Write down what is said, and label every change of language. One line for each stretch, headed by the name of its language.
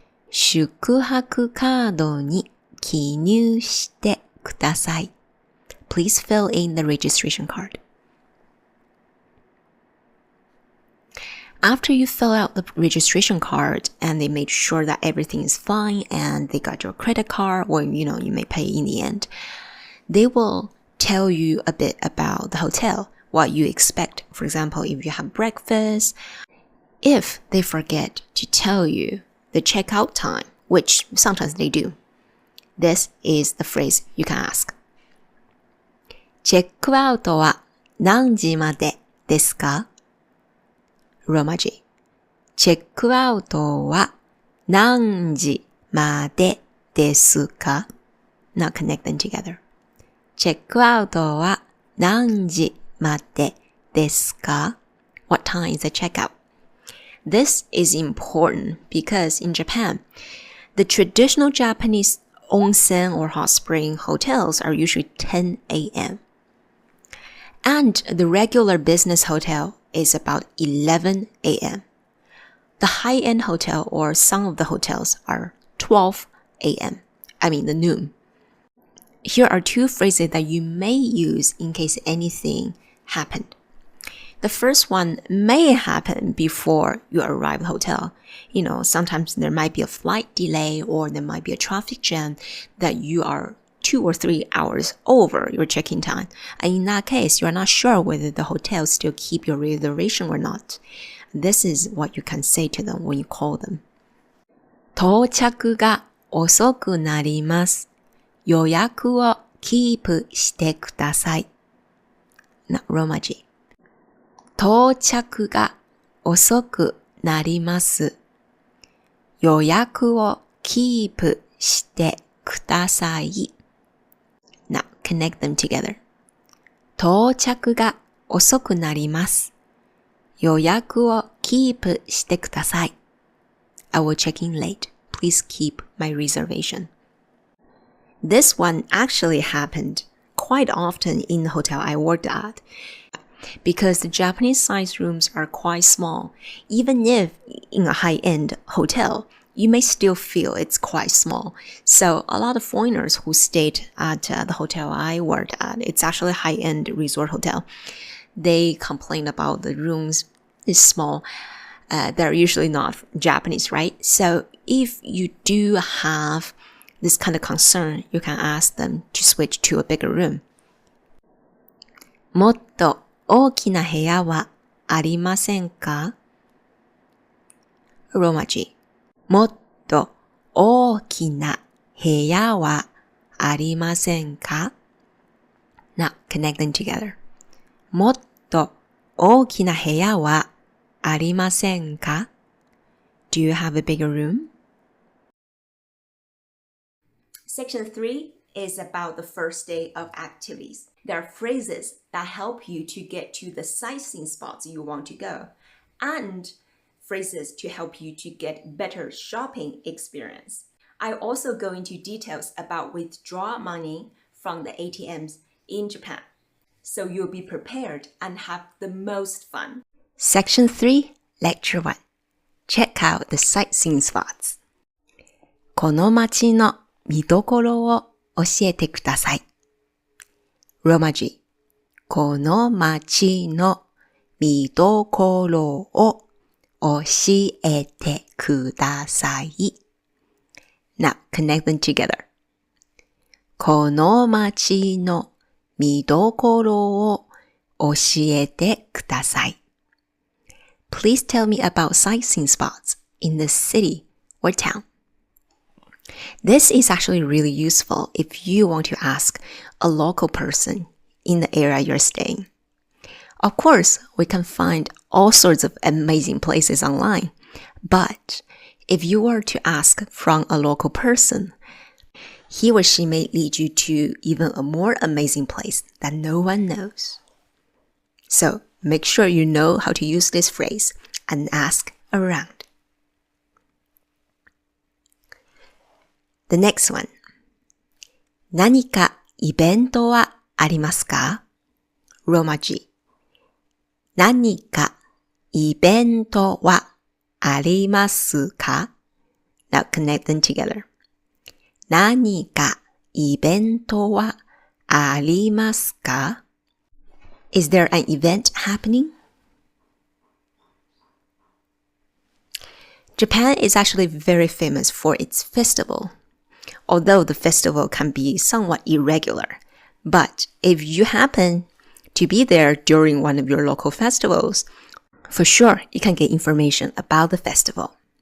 Japanese: 宿泊カードに記入してください。
English: Please fill in the registration card. After you fill out the registration card and they made sure that everything is fine and they got your credit card or, you may pay in the end, they will tell you a bit about the hotel, what you expect. For example, if you have breakfast, if they forget to tell you the checkout time, which sometimes they do, this is the phrase you can ask.
Japanese: チェックアウトは何時までですか？ローマ字。チェックアウトは何時までですか？
English: Now connect them together.
Japanese: チェックアウトは何時までですか？
English: What time is the checkout? This is important because in Japan, the traditional Japanese onsen or hot spring hotels are usually 10 a.m. And the regular business hotel is about 11 a.m. The high-end hotel or some of the hotels are 12 a.m. I mean the noon. Here are two phrases that you may use in case anything happened. The first one may happen before you arrive at the hotel. Sometimes there might be a flight delay or there might be a traffic jam that you are 2 or 3 hours over your check-in time. And in that case, you are not sure whether the hotel still keep your reservation or not. This is what you can say to them when you call them.
Japanese: 到着が遅くなります。予約をキープしてください。な、ローマ字。到着が遅くなります。予約をキープしてください。
English: Now, connect them together.
Japanese: 到着が遅くなります。予約をキープしてください。
English: I will check in late. Please keep my reservation. This one actually happened quite often in the hotel I worked at. Because the Japanese size rooms are quite small, even if in a high-end hotel, you may still feel it's quite small. So a lot of foreigners who stayed at the hotel I worked at, it's actually a high-end resort hotel, they complain about the rooms is small. They're usually not Japanese, right? So if you do have this kind of concern, you can ask them to switch to a bigger room.
Japanese: もっと大きな部屋はありませんか？ローマ字。もっと大きな部屋はありませんか？
English: Now, connect them together.
Japanese: もっと大きな部屋はありませんか？
English: Do you have a bigger room? Section 3 is about the first day of activities. There are phrases that help you to get to the sightseeing spots you want to go, and phrases to help you to get better shopping experience. I also go into details about withdraw money from the ATMs in Japan, so you'll be prepared and have the most fun. Section 3, Lecture 1. Check out the sightseeing spots.
Japanese: この街の見どころを教えてください。ローマ字。この街の見どころを教えてください。
English: Now, connect them together.
Japanese: この街の見どころを教えてください。
English: Please tell me about sightseeing spots in the city or town. This is actually really useful if you want to ask a local person in the area you're staying. Of course, we can find all sorts of amazing places online, but if you were to ask from a local person, he or she may lead you to even a more amazing place that no one knows. So make sure you know how to use this phrase and ask around. The next one.
Japanese: 何かイベントはありますか? Roma G. 何かイベントはありますか?
English: Now connect them together.
Japanese: 何かイベントはありますか?
English: Is there an event happening? Japan is actually very famous for its festival. Although the festival can be somewhat irregular. But if you happen to be there during one of your local festivals, for sure you can get information about the festival.